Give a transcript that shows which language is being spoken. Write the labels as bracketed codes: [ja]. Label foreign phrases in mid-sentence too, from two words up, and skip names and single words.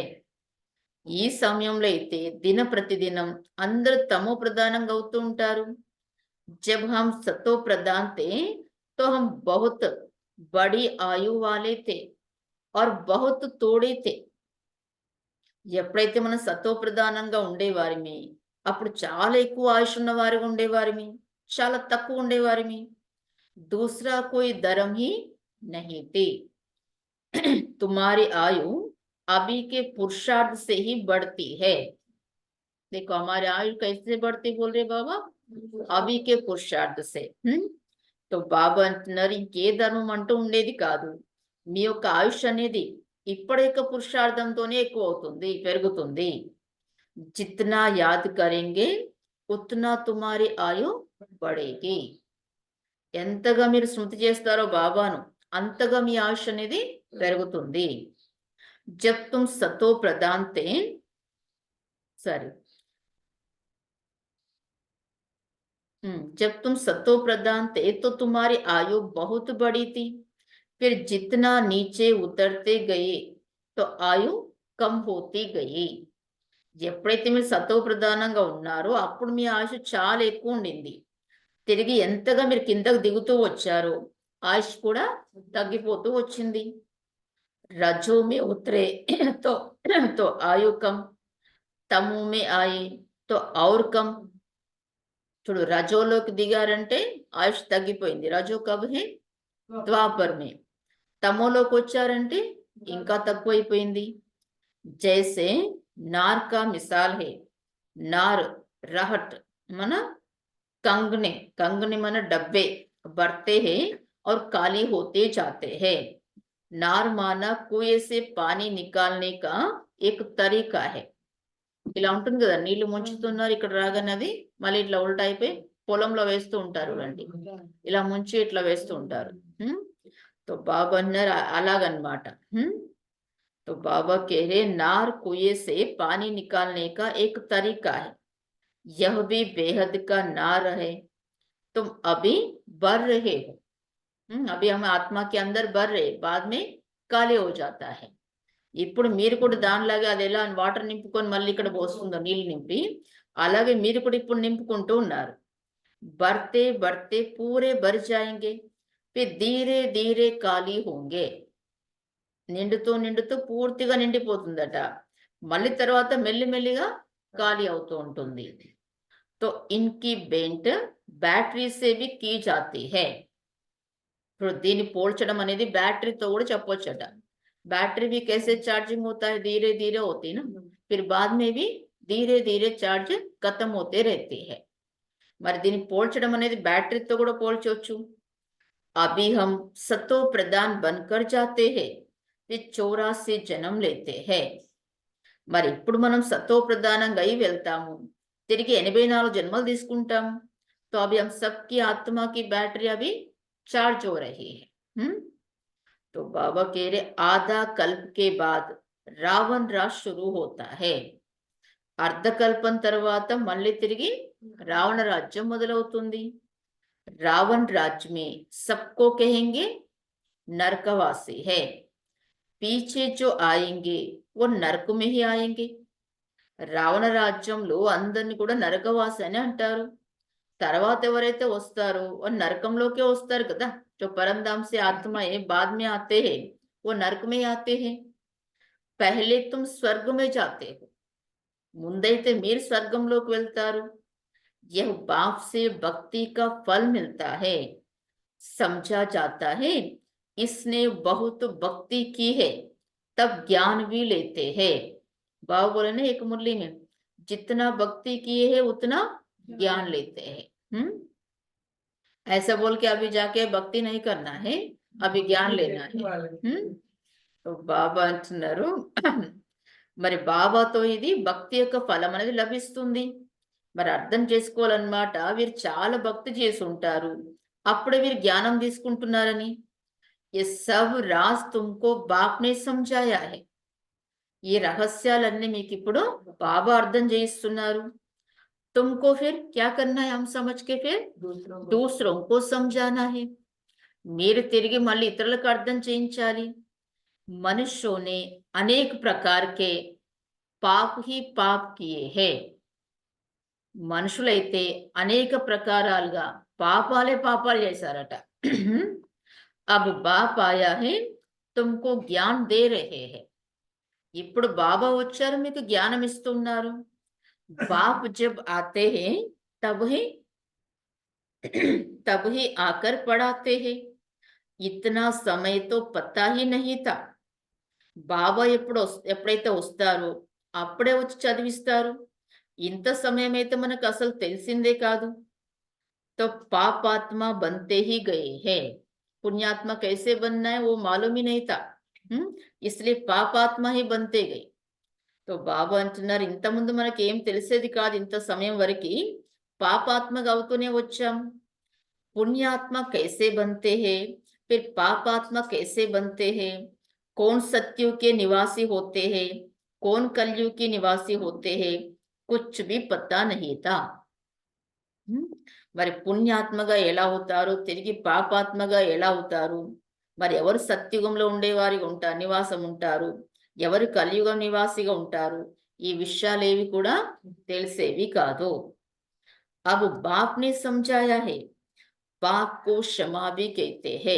[te] ఈ సమయంలో అయితే దిన ప్రతిదినం అందరూ తమో ప్రధానంగా అవుతూ ఉంటారు. [hi] जब हम सतो प्रधान थे तो हम बहुत बड़ी आयु वाले थे और बहुत थोड़े थे. [te] ఎప్పుడైతే మనం సతో ప్రధానంగా ఉండేవారిమి అప్పుడు చాలా ఎక్కువ ఆయుష్ ఉన్న వారిగా ఉండేవారిమి, చాలా తక్కువ ఉండేవారిమి. [hi] दूसरा कोई धर्म ही नहीं थी. तुम्हारी आयु अभी के पुरुषार्थ से ही बढ़ती है. देखो हमारे आयु कैसे बढ़ती बोल रहे बाबा? अभी के पुरुषार्थ से. [te] तो బాబా అంటున్నారు ఇంకే ధర్మం అంటూ ఉండేది కాదు, మీ యొక్క ఆయుష్ అనేది ఇప్పటి యొక్క పురుషార్థంతోనే ఎక్కువ అవుతుంది, పెరుగుతుంది. [hi] जितना याद करेंगे उतना तुम्हारी आयु बढ़ेगी. [te] ఎంతగా మీరు స్మృతి చేస్తారో బాబాను అంతగా మీ ఆయుష్ అనేది పెరుగుతుంది. [hi] जब तुम सतो प्रधान थे సరే जब तुम सतो प्रधान थे तो तुम्हारी आयु बहुत बड़ी थी. फिर जितना नीचे उतरते गए तो आयु कम होती गई. [te] ఎప్పుడైతే మీరు సతో ప్రధానంగా ఉన్నారో అప్పుడు మీ ఆయుష్ చాలా ఎక్కువ ఉండింది. తిరిగి ఎంతగా మీరు కిందకు దిగుతూ వచ్చారో ఆయుష్ కూడా తగ్గిపోతూ వచ్చింది. [hi] रजो में उतरे तो आयु कम, तमो में आये तो और कम. [te] చూడు, రజోలోకి దిగారంటే ఆయుష్ తగ్గిపోయింది. [hi] रजो कब है? द्वापर में. [te] తమోలోకి వచ్చారంటే ఇంకా తక్కువైపోయింది. [hi] जैसे नार का मिसाल है. नार रहट माना कंगने, कंगनी माना डब्बे भरते है और काली होते जाते हैं। नार माना कुएं से पानी निकालने का एक तरीका है. [te] ఇలా ఉంటుంది కదా, నీళ్లు ముంచుతున్నారు, ఇక్కడ రాగానే అది మళ్ళీ ఇట్లా ఉల్టా అయిపోయి పొలంలో వేస్తూ ఉంటారు రండి, ఇలా ముంచి ఇట్లా వేస్తూ ఉంటారు. तो बाबा అన్నారు అలాగనమాట. [hi] तो बाबा कह रहे नार कुएं से पानी निकालने का एक तरीका है, यह भी बेहद का नार है, तुम अभी बढ़ रहे हो. अभी हम आत्मा के अंदर बढ़ रहे, बाद में काले हो जाता है. [te] ఇప్పుడు మీరు కూడా దానిలాగా అది ఎలా వాటర్ నింపుకొని మళ్ళీ ఇక్కడ పోస్తుందో నీళ్ళు నింపి, అలాగే మీరు కూడా ఇప్పుడు నింపుకుంటూ ఉన్నారు. [hi] बढ़ते बढ़ते पूरे भर जाएंगे, फिर धीरे धीरे ఖాళీ होंगे. [te] నిండుతూ నిండుతూ పూర్తిగా నిండిపోతుందట, మళ్ళీ తర్వాత మెల్లిమెల్లిగా ఖాళీ అవుతూ ఉంటుంది. [hi] तो इनकी बेंट बैटरी से भी की जाती है. [te] ఇప్పుడు దీన్ని పోల్చడం అనేది బ్యాటరీతో కూడా చెప్పొచ్చట. [hi] बैटरी भी कैसे चार्जिंग होता है, धीरे धीरे होती ना, फिर बाद में भी धीरे धीरे चार्ज खत्म होते रहती है. [te] మరి దీన్ని పోల్చడం అనేది బ్యాటరీతో కూడా పోల్చవచ్చు. [hi] अभी हम सतो प्रधान बनकर जाते हैं, फिर 84 जन्म लेते हैं. [te] మరి ఇప్పుడు మనం సతో ప్రధానంగా అయి వెళ్తాము, తిరిగి 84 జన్మలు తీసుకుంటాము. [hi] तो अभी हम सबकी आत्मा की बैटरी अभी चार्ज हो रही है. तो बाबा कह रहे आधा कल्प के बाद रावण राज शुरू होता है. [te] అర్ధకల్పం తర్వాత మళ్ళీ తిరిగి రావణ రాజ్యం మొదలవుతుంది. [hi] रावण राज्य में सबको कहेंगे नरकवासी है, पीछे जो आएंगे वो नरक में ही आएंगे. [te] రావణ రాజ్యంలో అందరిని కూడా నరకవాసి అని అంటారు. తర్వాత ఎవరైతే వస్తారో वो నరకంలోకే వస్తారు కదా. [hi] जो परमधाम से आत्माएं बाद में आते हैं वो नरक में आते हैं. पहले तुम स्वर्ग में जाते हो, [te] ముందైతే మీరు స్వర్గంలోకి వెళ్తారు. [hi] यह बाप से भक्ति का फल मिलता है, समझा जाता है इसने बहुत भक्ति की है, तब ज्ञान भी लेते हैं. बाबा बोले ना एक मुरली में, जितना भक्ति किए है उतना ज्ञान लेते हैं. ऐसा बोल के अभी जाके भक्ति नहीं करना है, अभी ज्ञान लेना है. [te] तो బాబా అంటున్నారు మరి బాబాతో ఇది భక్తి యొక్క ఫలం అనేది లభిస్తుంది. మరి అర్థం చేసుకోవాలన్నమాట, వీరు చాలా భక్తి చేసి ఉంటారు, అప్పుడే వీరు జ్ఞానం తీసుకుంటున్నారని. [hi] ये सब राज तुमको बाप ने समझाया है. [te] ఈ రహస్యాలన్నీ మీకు ఇప్పుడు బాబా అర్థం చేయిస్తున్నారు. [hi] तुमको फिर क्या करना है, हम समझ के फिर दूसरों को समझाना है. [te] మీరు తిరిగి మళ్ళీ ఇతరులకు అర్థం చేయించాలి. [hi] मनुष्यों ने अनेक प्रकार के पाप ही पाप किए हैं. [te] మనుషులైతే అనేక ప్రకారాలుగా పాపాలే పాపాలు చేశారట. [hi] अब बाप आया है तुमको ज्ञान दे रहे हैं. [te] ఇప్పుడు బాబా వచ్చారు, మీకు జ్ఞానం ఇస్తున్నారు. [hi] बाप जब आते हैं तब ही आकर पढ़ाते हैं. इतना समय तो पता ही नहीं था. [te] బాబా ఎప్పుడైతే వస్తారో అప్పుడే వచ్చి చదివిస్తారు. ఇంత సమయం అయితే మనకు అసలు తెలిసిందే కాదు. [hi] तो पापात्मा बनते ही गए हैं, पुण्यात्मा कैसे बनना है वो मालूम ही नहीं था, इसलिए పాపాత్మ ही बनते गए. [te] तो బాబా అంటున్నారు ఇంత ముందు మనకి ఏం తెలిసేది కాదు, ఇంత సమయం వరకు పాపాత్మగా అవుతూనే వచ్చాం. [hi] पुण्यात्मा कैसे बनते हैं, फिर पापात्मा कैसे बनते हैं, कौन सत्युग के निवासी होते हैं, कौन कलयुग के निवासी होते हैं, कुछ भी पता नहीं था. [te] మరి పుణ్యాత్మగా ఎలా అవుతారు, తిరిగి పాపాత్మగా ఎలా అవుతారు, మరి ఎవరు సత్యుగంలో ఉండేవారిగా ఉంటారు, నివాసం ఉంటారు, ఎవరు కలియుగం నివాసిగా ఉంటారు, ఈ విషయాలేవి కూడా తెలిసేవి కాదు. [hi] अब बाप ने समझाया है, पाप को क्षमा भी कहते हैं.